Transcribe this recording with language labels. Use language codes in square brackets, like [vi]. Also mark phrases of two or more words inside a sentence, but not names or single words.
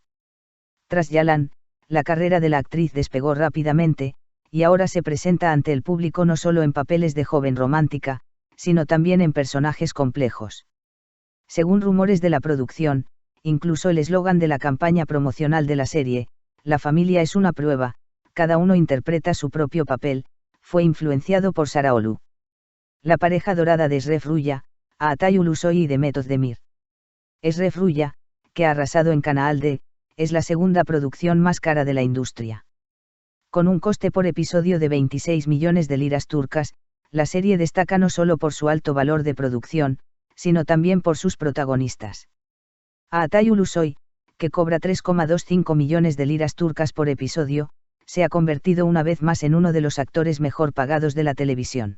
[es] Tras Yalan, la carrera de la actriz despegó rápidamente, y ahora se presenta ante el público no solo en papeles de joven romántica, sino también en personajes complejos. Según rumores de la producción, incluso el eslogan de la campaña promocional de la serie, "La familia es una prueba, cada uno interpreta su propio papel", fue influenciado por Sarıoğlu. La pareja dorada de Eşref Rüya, Altay Ulusoy y Demet Özdemir. Eşref Rüya, que ha arrasado en Kanal D, es la segunda producción más cara de la industria. Con un coste por episodio de 26 millones de liras turcas, la serie destaca no solo por su alto valor de producción, sino también por sus protagonistas. Altay Ulusoy, que cobra 3,25 millones de liras turcas por episodio, se ha convertido una vez más en uno de los actores mejor pagados de la televisión.